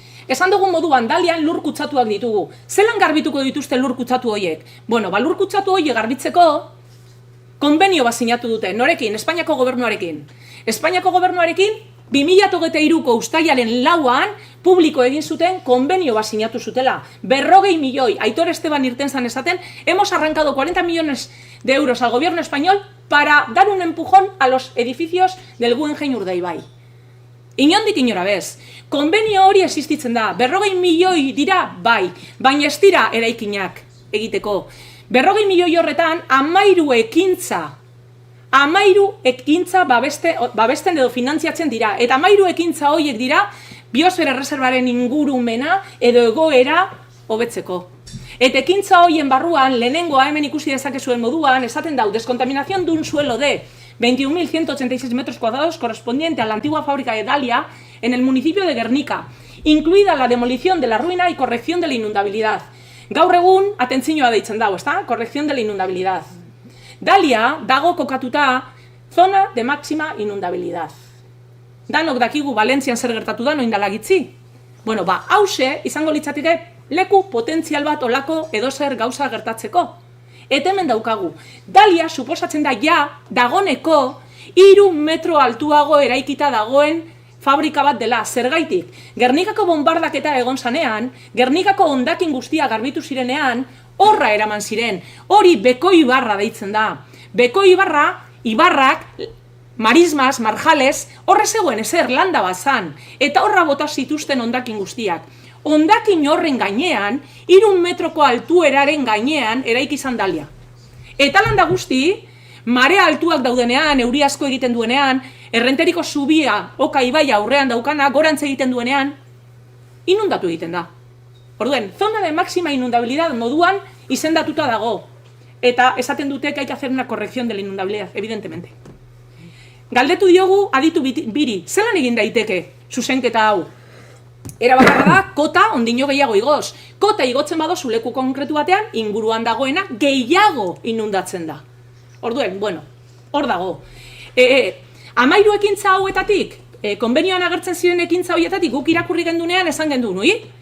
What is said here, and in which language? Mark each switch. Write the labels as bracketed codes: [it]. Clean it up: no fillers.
[eu] Esan dugun moduan, Dalian lur kutsatuak ditugu. Zelan garbituko dituzte lur kutsatu horiek? Bueno, lur kutsatu horiek garbitzeko konbenio bat sinatu dute, norekin? Espainiako gobernuarekin. Espainiako gobernuarekin 2023ko uztailaren 4an publiko egin zuten konbenio bat sinatu zutela. 40 milioi, Aitor Esteban irten zan esaten, [es] hemos arrancado 40 millones de euros al gobierno español para dar un empujón a los edificios del Guggenheim Urdaibai. [eu] Inondik inora bez, konbenio hori existitzen da, 40 milioi dira bai, baina ez dira eraikinak egiteko. 40 milioi horretan, 13 ekintza babesten edo finantziatzen dira, eta 13 ekintza horiek dira biosfera erreserbaren ingurumena edo egoera hobetzeko. Eta ekintza horien barruan, lehenengoa hemen ikusi dezakezuen moduan, esaten dau, [es] descontaminación de un suelo de 21.186 metros cuadrados correspondiente a la antigua fábrica de Dalia en el municipio de Guernica, incluida la demolición de la ruina y corrección de la inundabilidad. [eu] Gaur egun, atentzioa deitzen dago, ezta? [es] Corrección de la inundabilidad. [eu] Dalia dago kokatuta [es] zona de máxima inundabilidad. [eu] Danok dakigu Valentzian zer gertatu da, noin dala gitzi. Bueno, hause izango litzateke leku potentzial bat olako edozer gauza gertatzeko. Eta hemen daukagu, Dalia suposatzen da dagoneko 3 metro altuago eraikita dagoen fabrika bat dela, zergaitik. Gernikako bombardaketa egon zanean, Gernikako hondakin guztia garbitu zirenean, horra eraman ziren. Hori Beko Ibarra deitzen da. Beko Ibarra, ibarrak, marismas, marjales, horre zegoen ezer landa bat zan, eta horra bota zituzten hondakin guztiak. Hondakin horren gainean, 3 metroko altueraren gainean, eraiki izan Dalia. Eta landa guzti, marea altuak daudenean, euri asko egiten duenean, Errenteriko zubia, Oka ibaia aurrean daukana, gorantz egiten duenean, inundatu egiten da. Orduen, [es] zona de máxima inundabilidad [eu] moduan izendatuta dago. Eta esaten dute [es] que hay que hacer una corrección de la inundabilidad, evidentemente. [eu] Galdetu diogu aditu biri, zelan egin daiteke zuzenketa hau? Era bakarra da, kota ondino gehiago igoz. Kota igotzen badozu leku konkretu batean, inguruan dagoena gehiago inundatzen da. Orduen, bueno, hor dago. 13 ekintza hauetatik, konbenioan agertzen ziren ekintza hauetatik guk irakurri gendunean esan gendu, nui?